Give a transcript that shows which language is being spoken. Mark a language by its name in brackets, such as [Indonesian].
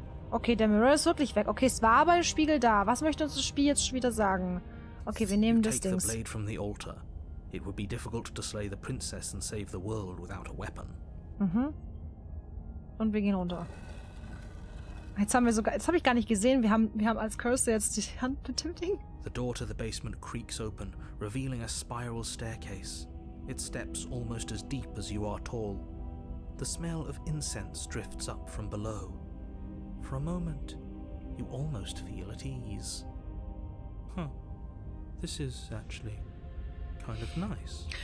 [German] Okay, der Mirror ist wirklich weg. Okay, es war aber ein Spiegel da. Was möchte uns das Spiel jetzt schon wieder sagen? Okay, wir nehmen das [English] Take [German] Ding. [English] the blade from the altar. It would be difficult to slay the princess and save the world without a weapon. [German] Mhm. Und wir gehen runter. Jetzt habe ich gar nicht gesehen, wir haben als Cursor jetzt die Hand mit dem Ding. [English] The door to the basement creaks open, revealing a spiral staircase. Its steps almost as deep as you are tall. The smell of incense drifts up from below. For a moment, you almost feel at ease. Huh. This is actually kind of nice.